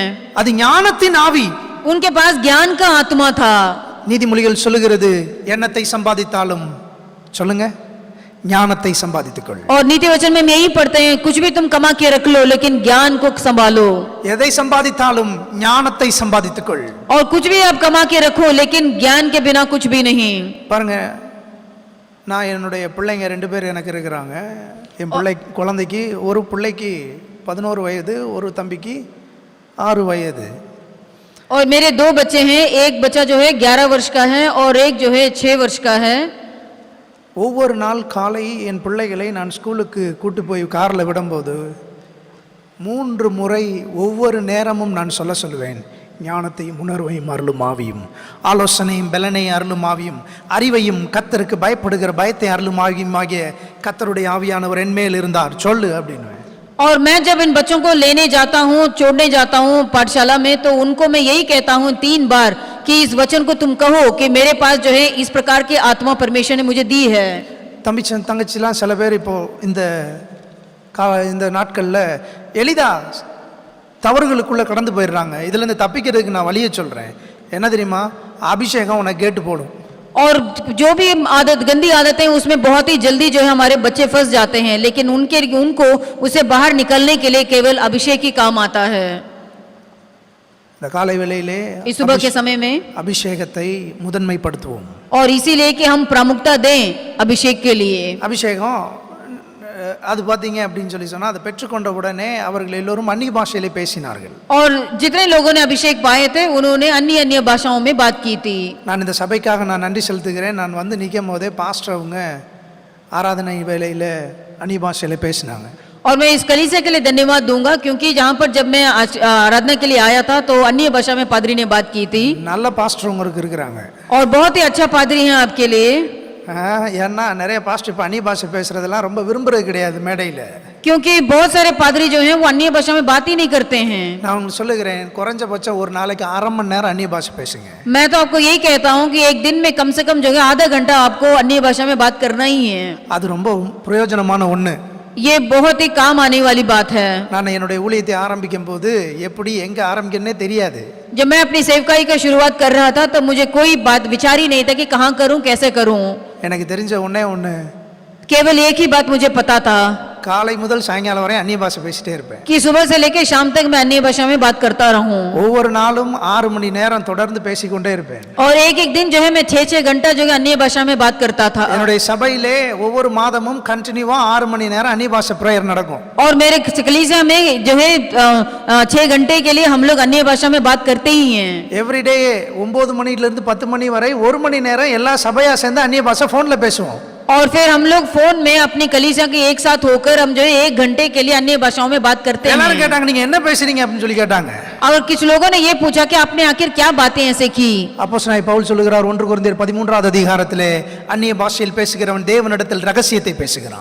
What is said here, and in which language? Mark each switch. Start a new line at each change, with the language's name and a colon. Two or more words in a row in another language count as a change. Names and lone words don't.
Tamil: அது ஞானத்தின் ஆவி,
Hindi: उनके पास ज्ञान का आत्मा था।
Tamil: நீதிமொழிகள் சொல்லுகிறது, எண்ணத்தை சம்பாதித்தாலும் சொல்லுங்க ஞானத்தை சம்பாதித்துக்கொள்.
Hindi: और नीति वचन में हम यही पढ़ते हैं, कुछ भी तुम कमा के रख लो लेकिन ज्ञान को संभालो।
Tamil: எதை சம்பாதித்தாலும் ஞானத்தை சம்பாதித்துக்கொள்.
Hindi: और कुछ भी आप कमा के रखो लेकिन ज्ञान के बिना कुछ भी नहीं।
Tamil: பாருங்க, நான் என்னுடைய பிள்ளைங்க 2 பேர் எனக்கு இருக்கிறாங்க. என் குழந்தைக்கு, ஒரு பிள்ளைக்கு 11 வயது, ஒரு தம்பிக்கு 6 வயது.
Hindi: और मेरे 2 बच्चे हैं, एक बच्चा जो है 11 वर्ष का है और एक जो है 6 वर्ष का है।
Tamil: ஒவ்வொரு நாள் காலை என் பிள்ளைகளை நான் ஸ்கூலுக்கு கூட்டி போய் காரில் விடும்போது 3 முறை ஒவ்வொரு நேரமும் நான் சொல்லுவேன், ஞானத்தையும் உணர்வையும் அருளும் ஆவியும், ஆலோசனையும் பலனையும் அருளும் ஆவியும், அறிவையும் கர்த்தருக்கு பயப்படுகிற பயத்தை அருளும் ஆவியும் ஆகிய கர்த்தருடைய ஆவியானவர் என்மேல் இருந்தார் சொல்லு அப்படின்னு.
Hindi: और मैं जब इन बच्चों को लेने जाता हूँ, छोड़ने जाता हूँ पाठशाला में, तो उनको मैं यही कहता हूँ 3 बार कि इस वचन को तुम कहो कि मेरे पास जो है इस प्रकार की आत्मा परमेश्वर ने मुझे दी है।
Tamil: தங்கச்சிலாம் சில பேர் இப்போ இந்த நாட்களில் எளிதா தவறுகளுக்குள்ளே கடந்து போயிடுறாங்க. இதுலேருந்து தப்பிக்கிறதுக்கு நான் வழியை சொல்கிறேன். என்ன தெரியுமா? அபிஷேகம் உனக்கு கேட்டு போடும்.
Hindi: और जो भी आदत, गंदी आदतें, उसमें बहुत ही जल्दी जो है हमारे बच्चे फंस जाते हैं, लेकिन उनको उससे बाहर निकलने के लिए केवल अभिषेक ही काम आता है।
Tamil: இந்த காலை வேளையிலே
Hindi: इस सुबह के समय में
Tamil: அபிஷேகத்தை முதன்மைப்படுத்துவோம்.
Hindi: और इसीलिए कि हम प्रामुख्यता दें अभिषेक के लिए।
Tamil: அபிஷேகம் அது பார்த்தீங்க அப்படின்னு சொன்னால் அதை பெற்றுக்கொண்ட உடனே அவர்கள் எல்லோரும் அந்நிய பாஷையிலே பேசினார்கள்.
Hindi: और जितने लोगों ने अभिषेक पाए थे उन्होंने अन्य अन्य भाषाओं में बात की थी।
Tamil: நான் இந்த சபைக்காக நான் நன்றி செலுத்துகிறேன். நான் வந்து நிற்கும் போதே பாஸ்டர் அவங்க ஆராதனை வேளையில் அந்நிய பாஷையிலே பேசினாங்க.
Hindi: और मैं इस कलीसिया के लिए धन्यवाद दूंगा, क्योंकि जहाँ पर जब मैं आराधना के लिए आया था तो अन्य भाषा में पादरी ने बात की थी।
Tamil: நல்ல பாஸ்டர் உங்களுக்கு இருக்கிறாங்க.
Hindi: और बहुत ही अच्छा पादरी हैं आपके लिए।
Tamil: ஏன்னா நிறைய பாஸ்டர் இப்போ அந்நிய பாஷை பேசுறதெல்லாம் ரொம்ப விரும்புறது கிடையாது மேடையில்.
Hindi: क्योंकि बहुत सारे पादरी जो हैं वो अन्य भाषा में बात ही नहीं करते हैं।
Tamil: நான் உங்களுக்கு சொல்லுகிறேன், குறைஞ்சபட்சம் ஒரு நாளைக்கு 1/2 மணி நேரம் அந்நிய பாஷை பேசுங்க.
Hindi: मैं तो आपको यही कहता हूँ कि एक दिन में कम से कम जो है आधा घंटा आपको अन्य भाषा में बात करना ही है।
Tamil: அது ரொம்ப பிரயோஜனமான ஒன்று.
Hindi: ये बहुत ही काम आने वाली बात है।
Tamil: நான் என்னுடைய ஊழியத்தை ஆரம்பிக்கும் போது எப்படி எங்க ஆரம்பிக்கணும்னே தெரியாது.
Hindi: जब मैं अपनी सेवकाई का शुरुआत कर रहा था तो मुझे कोई बात विचार ही नहीं था कि कहाँ करूँ, कैसे करूँ।
Tamil: எனக்கு தெரிஞ்ச ஒன்று,
Hindi: केवल एक ही बात मुझे पता था
Tamil: காலை முதல் சாயங்காலம் வரை அந்நிய பாஷை பேசிட்டே இருப்பேன்.
Hindi: कि सुबह से लेकर शाम तक मैं अन्य भाषा में बात करता रहूं।
Tamil: ஒவ்வொரு நாளும் 6 மணி நேரம் தொடர்ந்து பேசிக்கொண்டே இருப்பேன்.
Hindi: और एक एक दिन जो है मैं 6-6 घंटा जो है अन्य भाषा में बात करता था।
Tamil: என்னுடைய சபையிலே ஒவ்வொரு மாதமும் கண்டினியூவா 6 மணி நேரம் அந்நிய பாஷை பிரேயர் நடக்கும்.
Hindi: और मेरे कलीसिया में जो है 6 घंटे के लिए हम लोग अन्य भाषा में बात करते ही हैं।
Tamil: எவ்ரிடே 9 மணிலிருந்து 10 மணி வரை 1 மணி நேரம் எல்லா சபையா சேர்ந்து அந்நிய பாஷை போன்ல பேசுவோம்.
Hindi: और फिर हम लोग फोन में अपनी कलीसिया के एक साथ होकर हम जो है 1 घंटे के लिए अन्य भाषाओं में बात करते
Tamil: எல்லாரும்
Hindi: हैं।
Tamil: கேட்டாங்க, நீங்க என்ன பேசுறீங்க அப்படின்னு சொல்லி கேட்டாங்க.
Hindi: और कुछ लोगों ने ये पूछा कि आपने आखिर क्या बातें ऐसे की।
Tamil: அப்போஸ்தலனாகிய பவுல் சொல்லுகிறார் 1 கொரிந்தியர் 13வது அதிகாரத்திலே, அந்நிய பாஷையில் பேசுகிறவன் தேவனிடத்தில் ரகசியத்தை பேசுகிறான்.